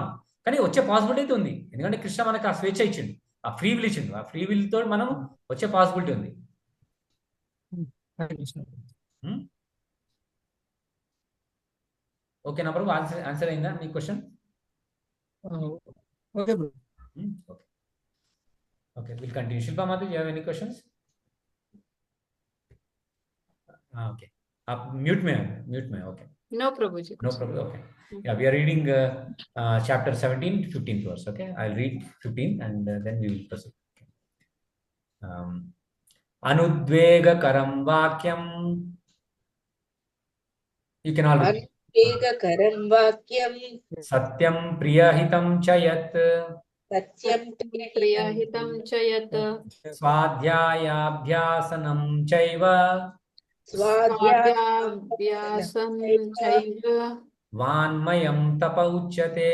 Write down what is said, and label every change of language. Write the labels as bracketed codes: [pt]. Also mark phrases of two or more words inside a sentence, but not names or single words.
[te] కానీ వచ్చే పాసిబిలిటీ అయితే ఉంది, ఎందుకంటే కృష్ణ మనకి ఆ స్వేచ్ఛ ఇచ్చింది, ఆ [en] free will [te] ఇచ్చింది. ఆ [en] free will [te] తో మనం వచ్చే పాసిబిలిటీ ఉంది. ఓకేనా ప్రభు? ఆన్సర్ అయిందా మీ క్వశ్చన్? [en] okay bro. Okay, we'll continue. Shilpa Madhu, do you have any questions? Okay. Mute me. Okay. No, Prabhuji. No problem. Okay. Yeah, we are reading chapter 17, 15th verse. Okay, I'll read 15 and then we will proceed. [sa] अनुद्वेगकरं वाक्यं. [en] You can all repeat. [sa] అనువేగకరం వాక్యం सत्यं प्रियहितं चयत्. సత్యం प्रियहितं चयत् स्वाध्यायाभ्यसनं चैव. स्वाध्याभ्यसं चैव वाङ्मयं तप उच्यते.